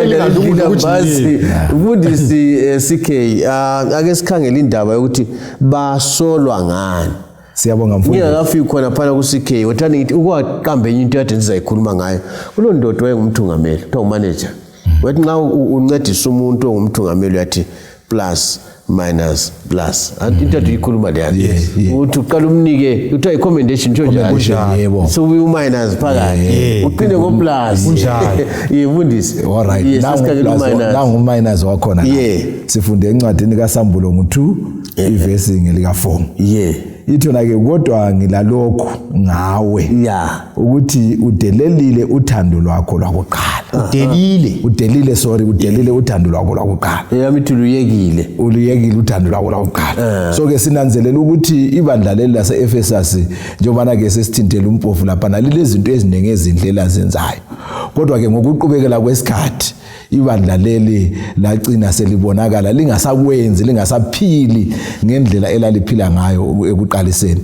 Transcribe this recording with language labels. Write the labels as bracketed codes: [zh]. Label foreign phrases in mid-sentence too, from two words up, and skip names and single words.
[nd] elingambazi mfundisi CK ake sikhangele indaba yokuthi basolwa ngani. Siyabonga mfundisi ngiyakafika khona phana ku CK wathani ngithi ukwaqamba enye into yade ndizayikhuluma ngayo kulo ndodo wayengumthungameli kuthiwa umanager wathi nxa uncedisa umuntu ongumthungameli yathi [en] plus minus plus [nd] into ikhuluma le uthi uqala umnike uthiwa i-commendation nje njalo so u-minus phakathi uqine ngo-plus kunjalo mfundisi alright nangu minus wakhona sifunde encwadini kaSambulo ngo-2 ivesi ngelika-4 ithi yona ke kodwa ngilalokho ngawe ukuthi udelelile uthando lwakho lwakuqala udelile uthando lwakho lwakuqala yamithi uluyekile uthando lwakho lwakuqala. So ke sinanzelela ukuthi ibandla leli lase-Efesus njengoba ke sesithintela umpofu lapha nalilezinto eziningi ezindlela zenzayo kodwa ke ngokuqhubekela kwesikhathi ibandla leli lagcina selibonakala lingasakwenzi lingasaphili ngendlela elaliphila ngayo ekuqaliseni.